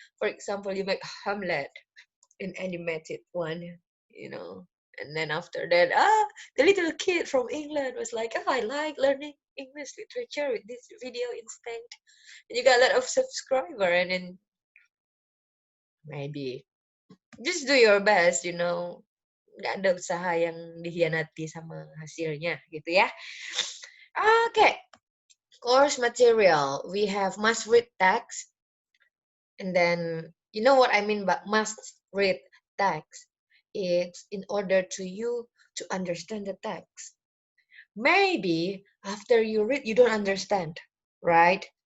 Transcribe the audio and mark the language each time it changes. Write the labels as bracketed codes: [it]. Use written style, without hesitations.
[en] For example, you make Hamlet, an animated one, you know, and then after that, the little kid from England was like, I like learning English literature with this video instead. And you got a lot of subscriber, and then maybe just do your best, you know. [id] Nggak ada usaha yang dihianati sama hasilnya, gitu ya. [en] Okay, course material. We have must read text, and then you know what I mean by must read text. It's in order to you to understand the text. Maybe after you read, you don't understand, right?